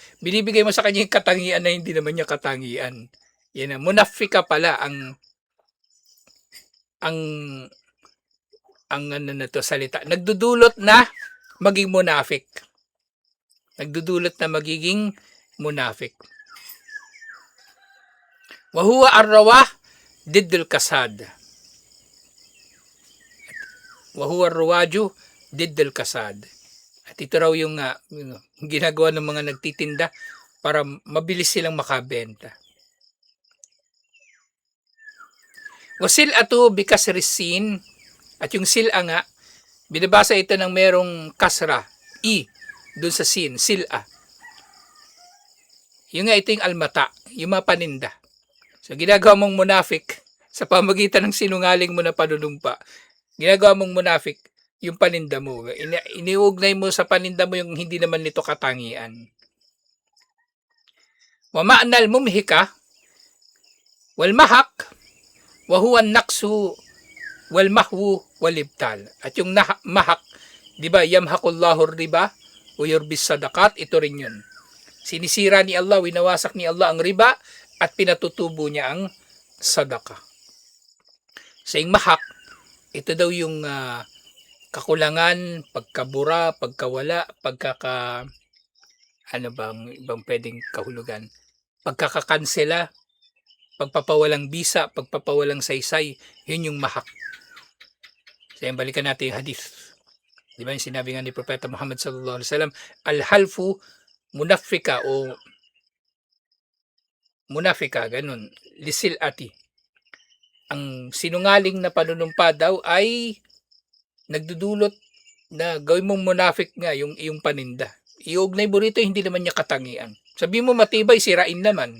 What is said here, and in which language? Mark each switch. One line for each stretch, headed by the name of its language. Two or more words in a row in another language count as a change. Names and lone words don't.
Filipino: Binibigay mo sa kanya yung katangian na hindi naman niya katangian. Yan na. Munafik ka pala ang ano na to salita. Nagdudulot na maging munafik. Nagdudulot na magiging munafik.
Arabic: وهو الرواج ضد الكساد. وهو الرواج ضد الكساد.
Filipino: At ito raw yung ginagawa ng mga nagtitinda para mabilis silang makabenta.
Arabic: وسلعة بكسر السين,
Filipino: at yung sil'a nga, binabasa ito ng merong kasra, i, dun sa sin, sil'a. Yung nga ito yung almata, yung mga paninda. So ginagawa mong munafik sa pamagitan ng sinungaling mo na panunumpa. Ginagawa mong munafik yung paninda mo. Iniugnay mo sa paninda mo yung hindi naman nito katangian.
Arabic: ومعنى الممحقة والمحق وهو النقص والمحو والإبطال.
Filipino: At yung mahak, di ba,
Arabic: يمحق الله الربا ويربي الصدقات,
Filipino: ito rin yun. Sinisira ni Allah, winawasak ni Allah ang riba at pinatutubo niya ang sadaka. Sa yung mahak, ito daw yung kakulangan, pagkabura, pagkawala, ano bang ibang pwedeng kahulugan? Pagkakakansela, pagpapawalang bisa, pagpapawalang saysay, yun yung mahak. So yan, balikan natin yung hadith. Di ba yung sinabi nga ni Propeta Muhammad
Arabic: صلى الله عليه وسلم, الحلف منفقة
Filipino: o munafika, ganun,
Arabic: للسلعة.
Filipino: Ang sinungaling na panunumpa daw ay nagdudulot na gawin mong munafik nga yung iyong paninda. Iugnay mo rito, hindi naman niya katangian. Sabi mo matibay, sirain naman.